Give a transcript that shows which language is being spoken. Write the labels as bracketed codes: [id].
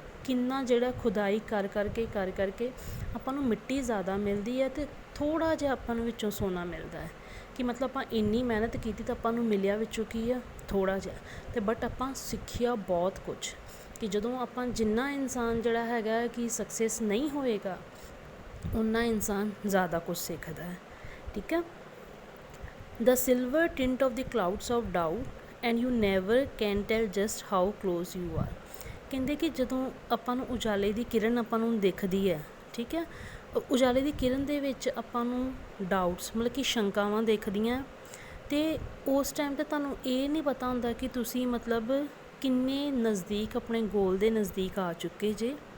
[pa] ਕਿੰਨਾ ਜਿਹੜਾ ਖੁਦਾਈ ਕਰ ਕਰਕੇ ਆਪਾਂ ਨੂੰ ਮਿੱਟੀ ਜ਼ਿਆਦਾ ਮਿਲਦੀ ਹੈ ਅਤੇ ਥੋੜ੍ਹਾ ਜਿਹਾ ਆਪਾਂ ਨੂੰ ਵਿੱਚੋਂ ਸੋਨਾ ਮਿਲਦਾ ਹੈ। ਕਿ ਮਤਲਬ ਆਪਾਂ ਇੰਨੀ ਮਿਹਨਤ ਕੀਤੀ ਤਾਂ ਆਪਾਂ ਨੂੰ ਮਿਲਿਆ ਵਿੱਚੋਂ ਕੀ ਆ, ਥੋੜ੍ਹਾ ਜਿਹਾ। ਅਤੇ ਬਟ ਆਪਾਂ ਸਿੱਖਿਆ ਬਹੁਤ ਕੁਛ, ਕਿ ਜਦੋਂ ਆਪਾਂ ਜਿੰਨਾ ਇਨਸਾਨ ਜਿਹੜਾ ਹੈਗਾ ਕਿ ਸਕਸੈਸ ਨਹੀਂ ਹੋਏਗਾ, ਓਨਾ ਇਨਸਾਨ ਜ਼ਿਆਦਾ ਕੁਛ ਸਿੱਖਦਾ ਹੈ। ਠੀਕ ਹੈ। [en] The silver tint of the clouds of doubt and you never can tell just how close you are। [pa] ਕਹਿੰਦੇ ਕਿ ਜਦੋਂ ਆਪਾਂ ਨੂੰ ਉਜਾਲੇ ਦੀ ਕਿਰਨ ਆਪਾਂ ਨੂੰ ਦਿਖਦੀ ਹੈ, ਠੀਕ ਹੈ, ਉਜਾਲੇ ਦੀ ਕਿਰਨ ਦੇ ਵਿੱਚ ਆਪਾਂ ਨੂੰ ਡਾਊਟਸ ਮਤਲਬ ਕਿ ਸ਼ੰਕਾਵਾਂ ਦਿਖਦੀਆਂ, ਅਤੇ ਉਸ ਟਾਈਮ 'ਤੇ ਤੁਹਾਨੂੰ ਇਹ ਨਹੀਂ ਪਤਾ ਹੁੰਦਾ ਕਿ ਤੁਸੀਂ ਮਤਲਬ ਕਿੰਨੇ ਨਜ਼ਦੀਕ ਆਪਣੇ ਗੋਲ ਦੇ ਨਜ਼ਦੀਕ ਆ ਚੁੱਕੇ ਜੇ।